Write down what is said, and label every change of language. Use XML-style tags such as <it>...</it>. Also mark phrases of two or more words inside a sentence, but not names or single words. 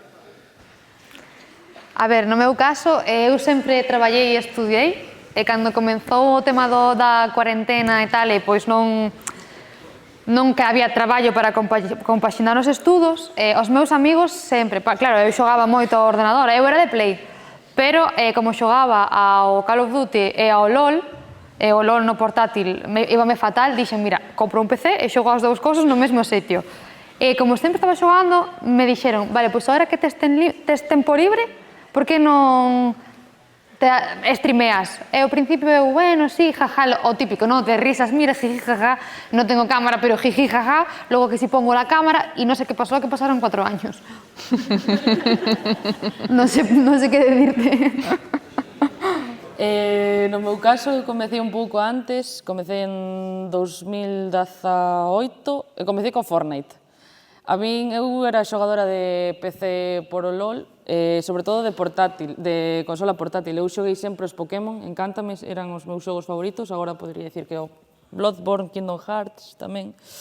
<gl>A ver, no meu caso, eu sempre traballei e estudiei, e cando comenzou o tema da cuarentena e tal, e pois non que había traballo para compaxinar os estudos, os meus amigos sempre, claro, eu xogaba moito ao ordenador, eu era de Play, pero como xogaba ao Call of Duty e ao LOL, e o LOL no portátil íbame fatal, dixen, mira, compro un PC e xogo as dous cosas no mesmo sitio. E como sempre estaba xogando, me dixeron, vale, pois agora que tes tempo libre, por que non te streameas? E ao principio eu, bueno, sí, jaja, o típico, ¿no?</gl> <es>De risas, mira, jiji, jaja, no tengo cámara, pero jiji, jaja, luego que si pongo la cámara y no sé qué pasó, que pasaron 4 años. No sé qué decirte.</es> <gl>No meu caso, eu comecei un pouco antes, comecei en 2018 e comecei co Fortnite. A min, eu era xogadora de PC por o LOL, sobre todo de portátil, de consola portátil. Eu xoguei sempre os Pokémon, encántame, eran os meus xogos favoritos, agora podría dicir que o Bloodborne, Kingdom Hearts tamén.</gl>